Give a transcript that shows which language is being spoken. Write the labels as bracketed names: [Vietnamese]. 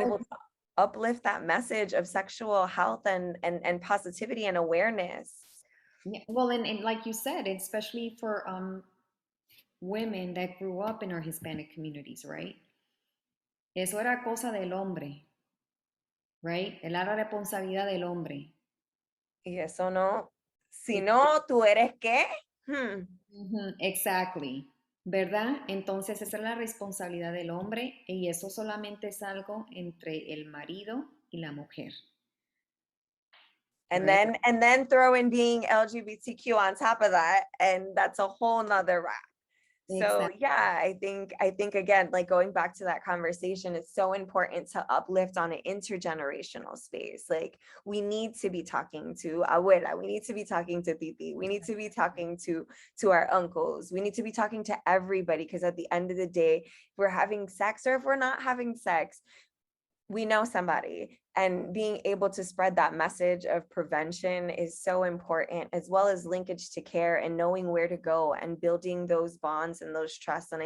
[English] able to uplift that message of sexual health and positivity and awareness. yeah, well, and like you said, especially for women that grew up in our Hispanic communities, right? [Spanish] Eso era cosa del hombre, [English] right? [Spanish] Era la responsabilidad del hombre. Y eso no, si Y no, tú eres qué. Hmm. ujú, [English] exactly, [Spanish] ¿verdad? Entonces esa es la responsabilidad del hombre y eso solamente es algo entre el marido y la mujer, [English] And right? then throw in being LGBTQ on top of that, and that's a whole nother wrap. So Exactly. yeah, I think again, like going back to that conversation, it's so important to uplift on an intergenerational space. Like we need to be talking to abuela, we need to be talking to titi, we need to be talking to our uncles, we need to be talking to everybody because at the end of the day, if we're having sex or if we're not having sex, we know somebody, and being able to spread that message of prevention is so important, as well as linkage to care and knowing where to go and building those bonds and those trusts.